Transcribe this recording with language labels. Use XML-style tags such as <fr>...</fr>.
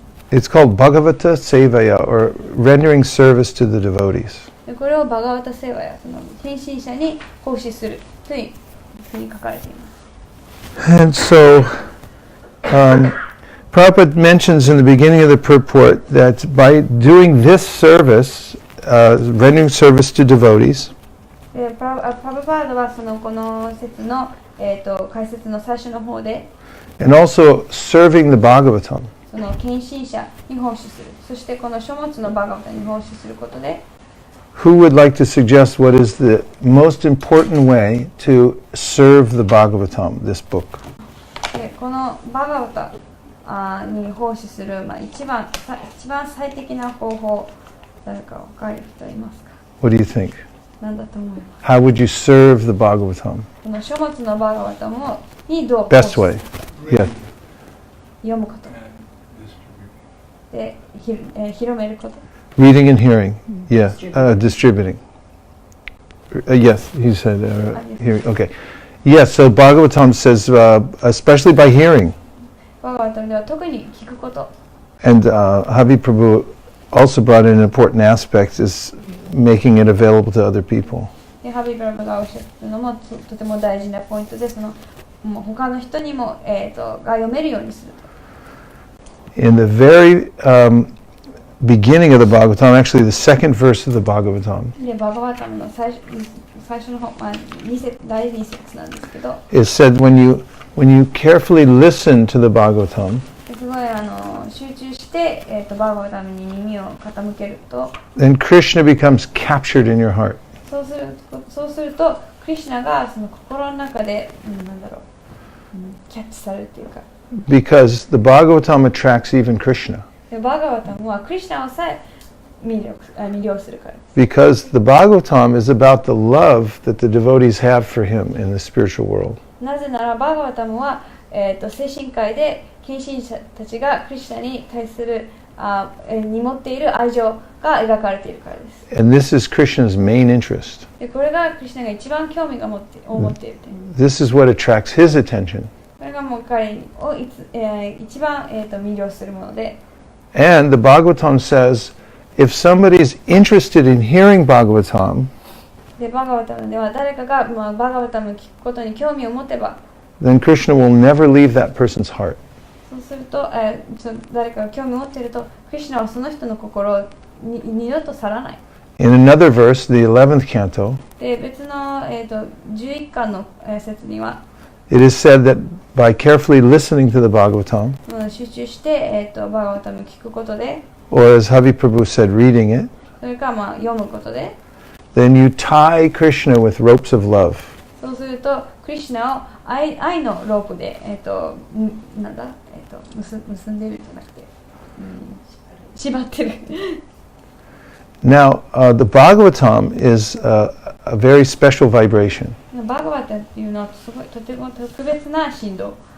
<en>It's called Bhagavata Sevaya, or rendering service to the devotees.</en> <ja>でこれをバガワタセーバや献身者に奉仕するというふうに書かれています。</ja> <en>And so, Prabhupada mentions in the beginning of the purport that by doing this service, rendering service to devotees,</en> <ja>プラブパードはこの説の、解説の最初の方で</ja> <en>and also serving the Bhagavatam,</en> <ja>その献身者に奉仕する、そしてこの書物のバガバタに奉仕することで</ja> <en>who would like to suggest what is the most important way to serve the Bhagavatam, this book?</en> <ja>でこのバガバタに奉仕する、一番最適な方法、誰か分かる人いますか？</ja> <en>What do you think?</en> <ja>何だと思います？</ja> <en>How would you serve the Bhagavatam?</en> <ja>この書物のバガバタにどう奉</ja> <en>Best</en> <ja>仕</ja> <en>way. Yeah.</en> <ja>読むことで、広めること。</ja> <en>Reading and hearing. Yeah. Distributing. Yes, he said hearing. Okay. Yes, so Bhagavatam says, especially by hearing.</en> <ja>バガバタでは特に聞くこと。</ja> <en>And Havi Prabhu also brought in an important aspect is making it available to other people.</en> <ja>でハビブラブがおっしゃったのもとても大事なポイントで、他の人にも、が読めるようにする。</ja> <en>In the very beginning of the Bhagavatam, actually the second verse of the Bhagavatam,</en> <ja>でバガバタムの最初の方、第2節なんですけど、</ja> <en>it said when you carefully listen to the Bhagavatam,</en> <ja>すごい集中して、バガバタムに耳を傾けると、</ja> <en>then Krishna becomes captured in your heart.</en> <ja>そうするとクリシュナがその心の中で、キャッチされるというか。</ja> <en>Because the Bhagavatam attracts even Krishna.</en> <ja>でバガバタムはクリシュナをさえ魅了するから。</ja> <en>Because the Bhagavatam is about the love that the devotees have for him in the spiritual world.</en> <ja>なぜならバガバタムは、精神界で献身者たちがクリシュナに対するに持っている愛情が描かれているからです。</ja> <en>And this is Krishna's main interest.</en> <ja>でこれがクリシュナが一番興味を持っている点。</ja> <en>This is what attracts his attention.</en> <ja>これがもう彼を一番、魅了するもので。</ja> <en>And the Bhagavatam says, if somebody is interested in hearing Bhagavatam,</en> <ja>でバガバタムでは誰かが、バガバタムを聞くことに興味を持てば、</ja> <en>then Krishna will never leave that person's heart.</en> <ja>そうすると、誰かが興味を持っていると、クリシュナはその人の心を二度と去らない。</ja> <en>In another verse, the 11th canto,</en> <ja>で、別の、11巻の説には、</ja> <en>it is said that by carefully listening to the Bhagavatam,</en> <ja>集中して、バガバタムを聞くことで、</ja> <en>or as Havi Prabhu said, reading it,</en> <ja>それから読むことで、</ja> <en>then you tie Krishna with ropes of love.</en> <ja>そうすると、クリシュナを愛のロープで、なんだ、結んでるじゃなくて、縛ってる。</ja> <en>Now, the Bhagavatam is a very special vibration.</en> <ja>バガバタっていうのはすごいとても特別な振動。</ja>